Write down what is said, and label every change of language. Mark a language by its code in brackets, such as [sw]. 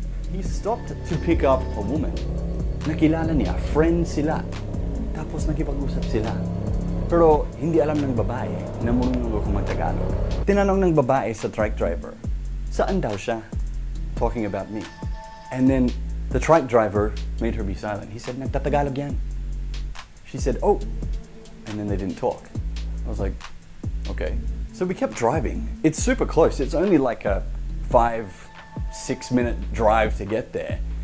[en] He stopped to pick up a woman. [tl] Nakilala niya, friend sila. Tapos nakipag-usap sila. Pero hindi alam ng babae na marunong ako mag-Tagalog. Tinanong ng babae sa trike driver, saan daw siya? [en] Talking about me. And then the trike driver made her be silent. He said, [tl] nagtatagalog yan. [en] She said, oh. And then they didn't talk. I was like, okay. So we kept driving. It's super close. It's only like a 5-6 minute drive to get there.